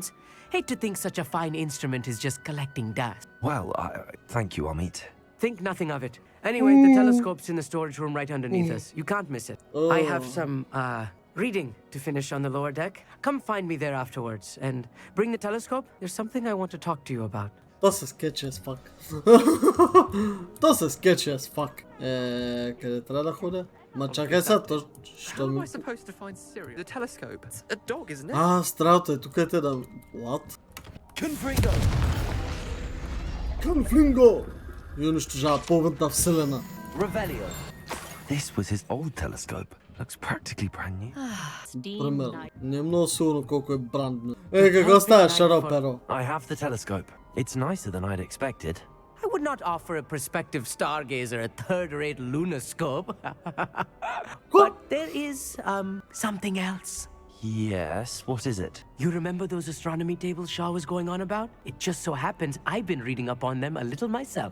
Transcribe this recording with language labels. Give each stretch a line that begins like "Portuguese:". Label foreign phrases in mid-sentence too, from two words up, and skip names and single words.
English: Hate to think such a fine instrument is just collecting dust. Well, thank you, Amit. Think nothing of it. Anyway, the telescope's in the storage room right underneath us. You can't miss it. I have some, reading to finish on the lower deck. Come find me there afterwards. And bring the telescope. There's something I want to talk to you about.
Bulgarian: То са скетчи
English: as fuck.
Bulgarian: То са скетчи
English: as fuck.
Bulgarian: Къде трябва да ходя? Ма чакай сега, то що
English: How am
Bulgarian: ми...
English: I supposed to find Siri? The telescope. It's a dog, isn't it?
Bulgarian: Стралата е, тук е те да...
English: What? Confringo! Confringo!
Bulgarian: И унищожава половината вселена.
English: Revelio. This was his old telescope. Looks practically brand new.
Bulgarian: Примерно. Не е много сигурно колко е брандно. Какво става, Шаро Перо?
English: I have the telescope. It's nicer than I'd expected. I would not offer a prospective stargazer a third-rate lunoscope. But there is, something else. Yes, what is it? You remember those astronomy tables Shaw was going on about? It just so happens I've been reading up on them a little myself.